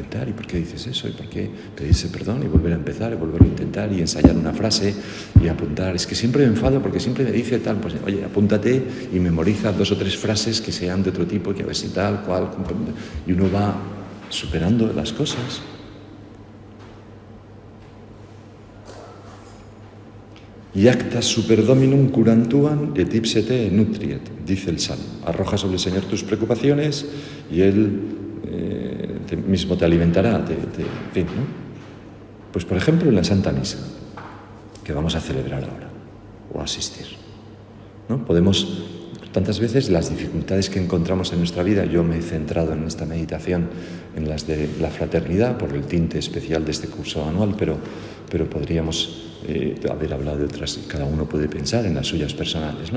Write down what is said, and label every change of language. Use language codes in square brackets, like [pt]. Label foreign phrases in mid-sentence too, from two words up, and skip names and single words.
[es] ¿Y por qué dices eso? ¿Y por qué pedirse perdón y volver a empezar y volver a intentar y ensayar una frase y apuntar? Es que siempre me enfado porque siempre me dice tal, pues oye, apúntate y memoriza 2 o 3 frases que sean de otro tipo, que a ver si tal, cual, y uno va superando las cosas. [la] Iacta super dominum curantuam et ipsete nutriet, [es] dice el Salmo. Arroja sobre el Señor tus preocupaciones y Él mismo te alimentará, en fin, ¿no? Pues por ejemplo en la Santa Misa, que vamos a celebrar ahora, o a asistir, ¿no? Podemos, tantas veces las dificultades que encontramos en nuestra vida, yo me he centrado en esta meditación en las de la fraternidad, por el tinte especial de este curso anual, pero podríamos haber hablado de otras, cada uno puede pensar en las suyas personales, ¿no?